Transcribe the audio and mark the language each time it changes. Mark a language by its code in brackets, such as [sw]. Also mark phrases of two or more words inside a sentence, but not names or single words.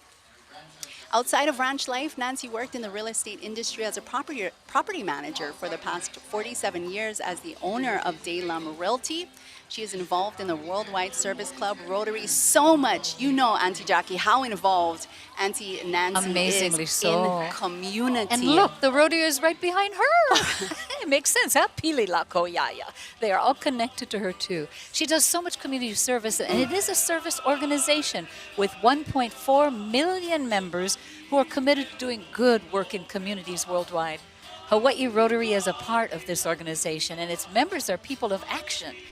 [en] Outside of ranch life, Nancy worked in the real estate industry as a property manager for the past 47 years as the owner of Daylum Realty. She is involved in the Worldwide Service Club, Rotary, so much. You know, Auntie Jackie, how involved Auntie Nancy Amazingly is so. in community. And look, the rodeo is right behind her. It makes sense, [haw] huh? Pili la koyaya. [en] They are all connected to her, too. She does so much community service, and it is a service organization with 1.4 million members who are committed to doing good work in communities worldwide. Hawaii Rotary is a part of this organization, and its members are people of action.